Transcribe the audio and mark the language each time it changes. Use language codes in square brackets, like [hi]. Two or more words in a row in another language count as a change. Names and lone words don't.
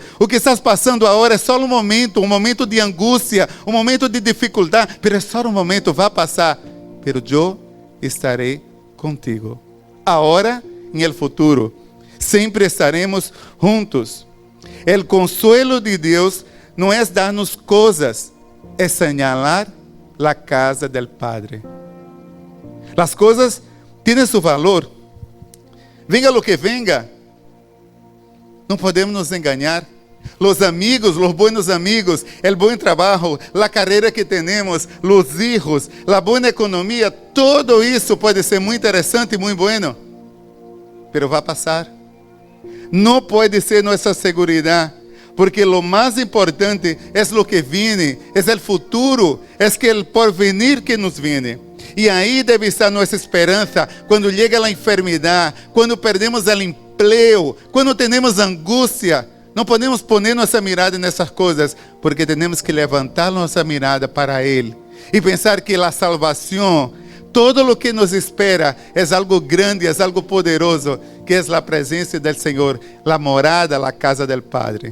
[pt] O que estás passando agora é só um momento de angústia, um momento de dificuldade, mas é só um momento, vai passar. Pero eu estarei contigo. Agora e no futuro, sempre estaremos juntos. O consuelo de Deus não é dar-nos coisas, é señalar a casa [es] del Padre. [pt] As coisas têm seu valor. [es] Venga lo que venga, [pt] não podemos nos enganar. [es] Los amigos, los buenos amigos, el buen trabajo, la carrera que tenemos, los hijos, la buena economía, todo eso puede ser muy interesante y muy bueno, pero va a pasar. No puede ser nuestra seguridad, porque lo más importante es lo que viene, es el futuro, es que el porvenir que nos viene. Y ahí debe estar nuestra esperanza cuando llega la enfermedad, cuando perdemos el empleo, cuando tenemos angustia. [pt] Não podemos poner nossa mirada nessas coisas, porque temos que levantar nossa mirada para Ele e pensar que a salvação, todo o que nos espera, é algo grande, é algo poderoso, que é a presença do Senhor, a morada, a casa do Padre.